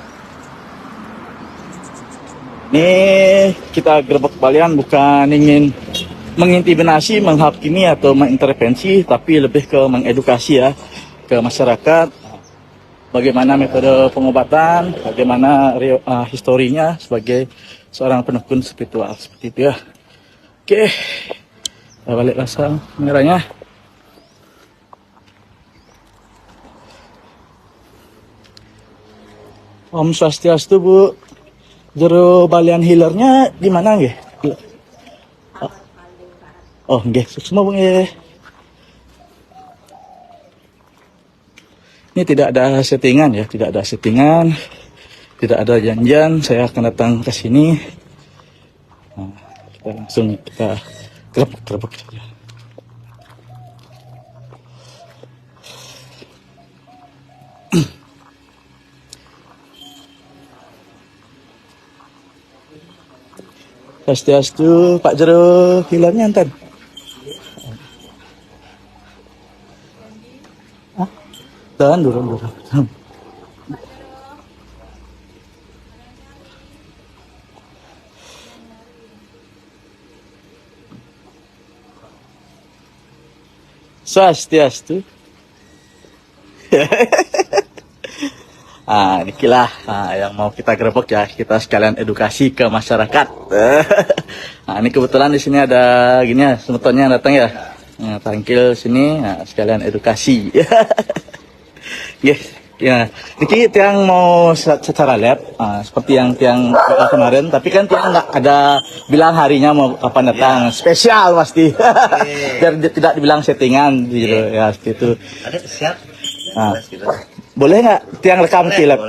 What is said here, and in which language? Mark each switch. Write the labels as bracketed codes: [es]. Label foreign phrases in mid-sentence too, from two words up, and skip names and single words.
[id] Ini kita gerebek kalian bukan ingin mengintimidasi, menghakimi atau mengintervensi, tapi lebih ke mengedukasi ya ke masyarakat. Bagaimana metode pengobatan, bagaimana historinya sebagai seorang penekun spiritual seperti itu ya. Oke, kita balik pasang merahnya. Om Swastiastu Bu. Jero balian healernya di mana nggih? Oh nggih, semua Bu nggih. Ini tidak ada settingan ya, tidak ada settingan, tidak ada janjian. Saya akan datang ke sini. Nah, kita langsung kita gerebek saja. Swastiastu, Pak Jero healernya enten. [ban] Dan durung. [id] Swastiastu. Inilah yang mau kita gerebek ya, kita sekalian edukasi ke masyarakat. Ini kebetulan di sini ada gini ya, semetonnya datang ya. Tangkil sini, sekalian edukasi. Yes, ya. Niki tiang mau secara lab, seperti yang tiang kemarin, tapi kan tiang nggak ada bilang harinya mau kapan datang, spesial pasti, biar tidak dibilang settingan, gitu ya, seperti itu. Ada siap? Boleh nggak tiang rekam di lab?